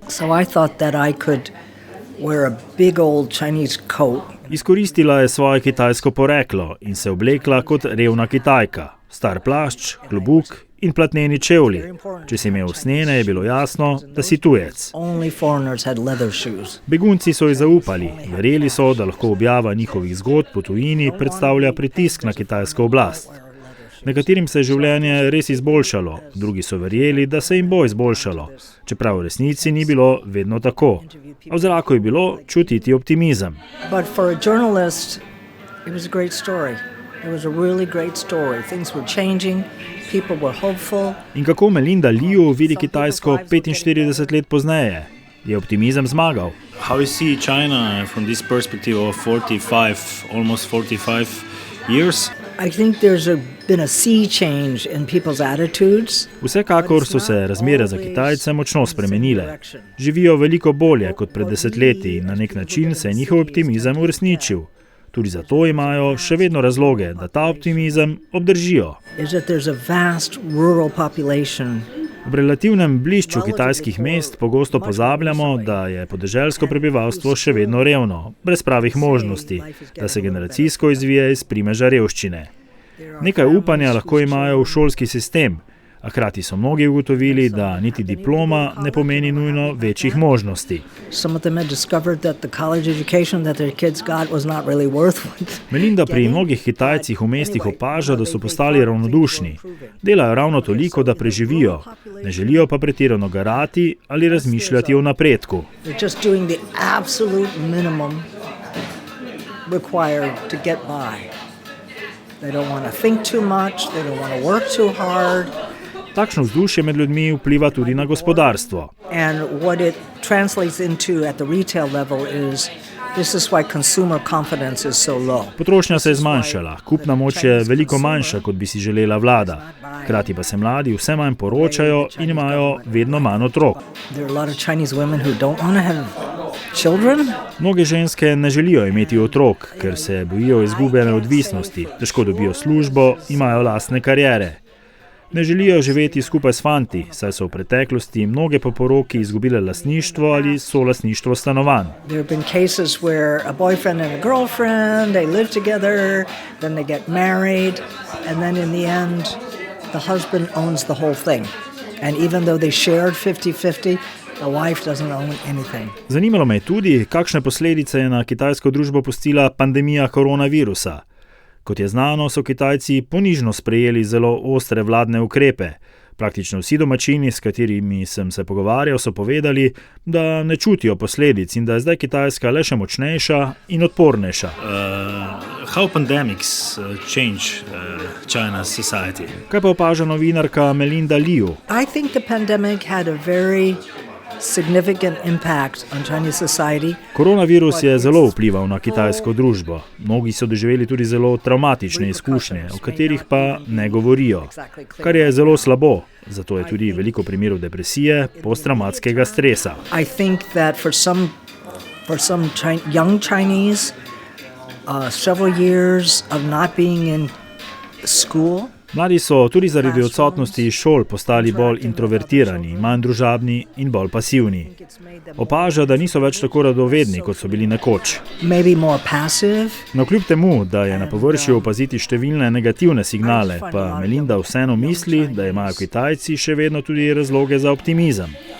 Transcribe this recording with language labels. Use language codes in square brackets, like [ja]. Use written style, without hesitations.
[en] So I thought that I could wear a big old Chinese coat. [sl] Izkoristila je svoje kitajsko poreklo in se oblekla kot revna Kitajka. Star plašč, klobuk in platneni čevlji. Če si imel snene, je bilo jasno, da si tujec. [en] Only foreigners had leather shoes. [sl] Begunci so ji zaupali, verjeli so, da lahko objava njihovih zgodb po tujini predstavlja pritisk na kitajsko oblast. Nekaterim se je življenje res izboljšalo, drugi so verjeli, da se jim bo izboljšalo, čeprav v resnici ni bilo vedno tako. A v zraku je bilo čutiti optimizem. [en] But for a journalist, it was a great story. It was a really great story. Things were changing, people were hopeful. [sl] In kako Melinda Liu vidi Kitajsko 45 let pozneje? Je optimizem zmagal? [en] How you see China from this perspective of 45 years? I think there's been a sea change in people's attitudes. [sl] Vsekakor so se razmere za Kitajce močno spremenile. Živijo veliko bolje kot pred desetletji in na nek način se je njihov optimizem uresničil. Tudi zato imajo še vedno razloge, da ta optimizem obdržijo. [en] Is that there's a vast rural population. [sl] V relativnem blišču kitajskih mest pogosto pozabljamo, da je podeželsko prebivalstvo še vedno revno, brez pravih možnosti, da se generacijsko izvije iz primeža revščine. Nekaj upanja lahko imajo v šolski sistem, a hkrati so mnogi ugotovili, da niti diploma ne pomeni nujno večjih možnosti. [en] Some of them had discovered that the college education that their kids got was not really worth it. [sl] Melinda pri mnogih Kitajcih v mestih opaža, da so postali ravnodušni. Delajo ravno toliko, da preživijo, ne želijo pa pretirano garati ali razmišljati o napredku. [en] They're just doing the absolute minimum required to get by. They don't want to think too much, they don't want to work too hard. [sl] Takšno vzdušje med ljudmi vpliva tudi na gospodarstvo. [en] And what it translates into at the retail level is this is why consumer confidence is so low. [sl] Potrošnja se je zmanjšala, kupna moč je veliko manjša, kot bi si želela vlada. Hkrati pa se mladi vse manj poročajo in imajo vedno manj otrok. [en] There are a lot of Chinese women who don't want to have children. [sl] Mnoge ženske ne želijo imeti otrok, ker se bojijo izgube neodvisnosti, težko dobijo službo, imajo lastne kariere. Ne želijo živeti skupaj s fanti, saj so v preteklosti mnoge po poroki izgubile lastništvo ali solastništvo stanovanj. [en] There have been cases where a boyfriend and a girlfriend, they live together, then they get married, and then in the end, the husband owns the whole thing. And even though they shared 50-50, the wife doesn't own anything. [sl] Zanimalo me je tudi, kakšne posledice je na kitajsko družbo pustila pandemija koronavirusa. Kot je znano, so Kitajci ponižno sprejeli zelo ostre vladne ukrepe. Praktično vsi domačini, s katerimi sem se pogovarjal, so povedali, da ne čutijo posledic in da je zdaj Kitajska le še močnejša in odpornejša. [en] How pandemics change China's society? [sl] Kaj pa opaža novinarka Melinda Liu? [en] I think the pandemic had a very significant impact on Chinese society. [sl] Koronavirus je zelo vplival na kitajsko družbo. Mnogi so doživeli tudi zelo travmatične izkušnje, o katerih pa ne govorijo, kar je zelo slabo. Zato je tudi veliko primerov depresije, posttravmatskega stresa. [en] I think that for some young Chinese, several years of not being in school. [sl] Mladi so tudi zaradi odsotnosti iz šol postali bolj introvertirani, manj družabni in bolj pasivni. Opaža, da niso več tako radovedni, kot so bili nekoč. [en] Maybe more passive. [sl] No, kljub temu, da je na površju opaziti številne negativne signale, pa Melinda vseeno misli, da imajo Kitajci še vedno tudi razloge za optimizem.